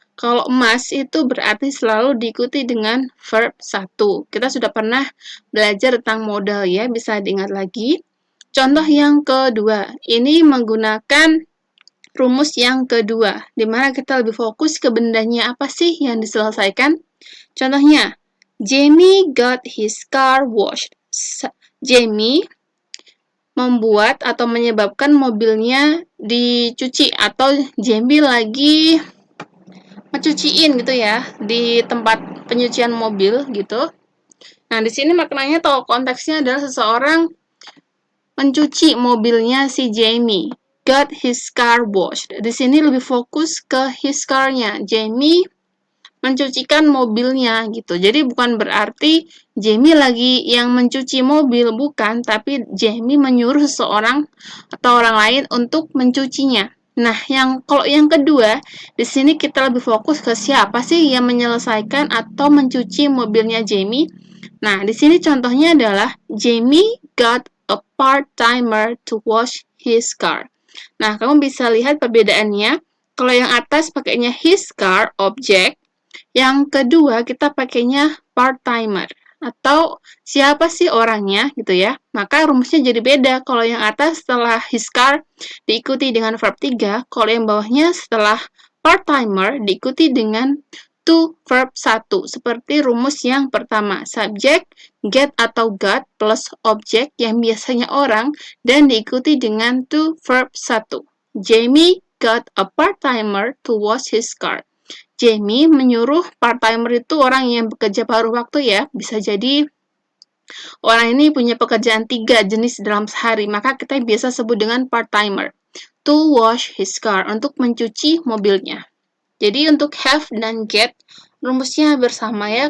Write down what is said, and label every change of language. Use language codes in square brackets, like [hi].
[id] Kalau must itu berarti selalu diikuti dengan verb 1. Kita sudah pernah belajar tentang modal ya, bisa diingat lagi. Contoh yang kedua, ini menggunakan rumus yang kedua, di mana kita lebih fokus ke bendanya apa sih yang diselesaikan. [en] Contohnya, Jamie got his car washed. [id] Jamie membuat atau menyebabkan mobilnya dicuci atau Jamie lagi mencuciin gitu ya di tempat penyucian mobil gitu. Nah, di sini maknanya atau konteksnya adalah seseorang mencuci mobilnya si Jamie. [en] Got his car washed. [id] Di sini lebih fokus ke his car-nya. Jamie mencucikan mobilnya gitu. Jadi bukan berarti Jamie lagi yang mencuci mobil, bukan, tapi Jamie menyuruh seseorang atau orang lain untuk mencucinya. Nah, kalau yang kedua, di sini kita lebih fokus ke siapa sih yang menyelesaikan atau mencuci mobilnya Jamie. Nah, di sini contohnya adalah [en] Jamie got a part-timer to wash his car. [id] Nah, kamu bisa lihat perbedaannya. Kalau yang atas pakainya his car, objek. Yang kedua, kita pakainya part-timer atau siapa sih orangnya gitu ya. Maka rumusnya jadi beda. Kalau yang atas setelah his car diikuti dengan verb 3, kalau yang bawahnya setelah part-timer diikuti dengan to verb 1, seperti rumus yang pertama. Subjek, get atau got plus objek yang biasanya orang dan diikuti dengan to verb 1. [en] Jamie got a part-timer to wash his car. [id] Jamie menyuruh part-timer itu orang yang bekerja paruh waktu ya. Bisa jadi orang ini punya pekerjaan 3 jenis dalam sehari, maka kita biasa sebut dengan part-timer. [en] To wash his car, [id] untuk mencuci mobilnya. Jadi untuk have dan get, rumusnya bersama ya.